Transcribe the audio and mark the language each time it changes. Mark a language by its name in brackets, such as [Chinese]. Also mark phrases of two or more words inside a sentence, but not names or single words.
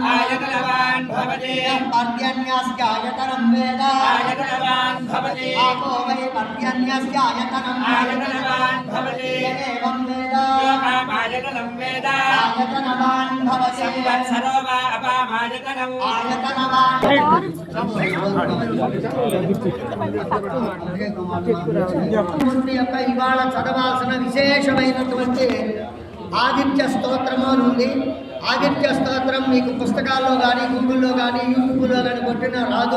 [Sanskrit] आयतनवान् भवति पर्जन्यस्यायतनं वेद आयतनवान् भवति आपो वै पर्जन्यस्यायतनम् आयतनवान् भवति एवं वेद पामायतनं वेद आयतनवान् भवति संवत्सरो वा अपामायतनम् आयतनवान् [Telugu] ఇవాళ చదవాల్సిన విశేషమైనటువంటి ఆదిత్య స్తోత్రము ఉంది. ఆదిత్య స్తోత్రం మీకు పుస్తకాల్లో కానీ గూగుల్లో కానీ యూట్యూబ్లో కానీ కొట్టిన రాదు.